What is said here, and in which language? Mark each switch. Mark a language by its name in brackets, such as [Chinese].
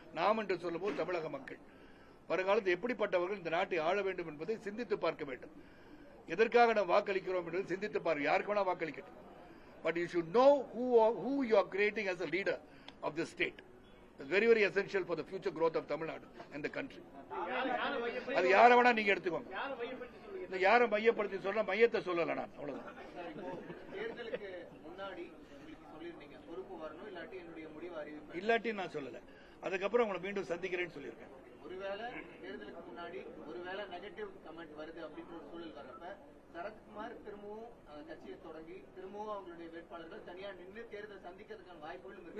[Tamil] நாம் என்று சொல்லும் போது தமிழக மக்கள் வருங்காலத்தில் எப்படிப்பட்டவர்கள் இந்த நாட்டை ஆள வேண்டும் என்பதை சிந்தித்து பார்க்க வேண்டும். எதற்காக நாம் வாக்களிக்கிறோம் என்பதை சிந்தித்து பார்க்க. யாருக்கு வேணா வாக்களிக்கட்டும். [English] But you should know who you are creating as a leader of the state. It's very, very essential for the future growth of Tamil Nadu and the country. [Tamil] அது யாரை வேணா நீங்க எடுத்துக்கோங்க. இந்த யாரை மையப்படுத்தி சொல்ல மையத்தை சொல்லல நான், அவ்வளவுதான். தேர்தலுக்கு முன்னாடி சொல்லிருந்தீங்க பொறுப்பு வரணும், இல்லாட்டி என்னுடைய முடிவு அறிவிப்பேன். இல்லாட்டி நான் சொல்லல. அதுக்கப்புறம் உங்களை மீண்டும் சந்திக்கிறேன்னு சொல்லியிருக்கேன். ஒருவேளை தேர்தலுக்கு முன்னாடி ஒருவேளை நெகட்டிவ் கமெண்ட் வருது அப்படின்ற ஒரு சூழல் வர்றப்ப சரத்குமார் திரும்பவும் கட்சியை தொடங்கி திரும்பவும் அவங்களுடைய வேட்பாளர்கள் தனியா நின்று தேர்தல் சந்திக்கிறதுக்கான வாய்ப்புகளும் இருக்கு.